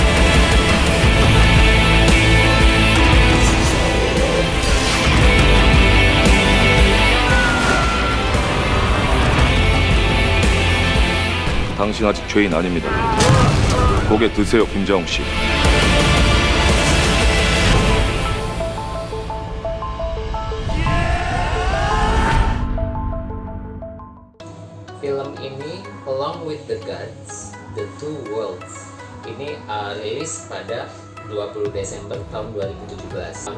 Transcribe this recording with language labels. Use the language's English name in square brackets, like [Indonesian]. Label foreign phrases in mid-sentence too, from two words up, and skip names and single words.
[Korean] 당신 아직 죄인 아닙니다. 고개 드세요, 김자홍 씨. [Indonesian] Film ini Along with the Gods, The Two Worlds ini rilis pada 20 Desember tahun 2017.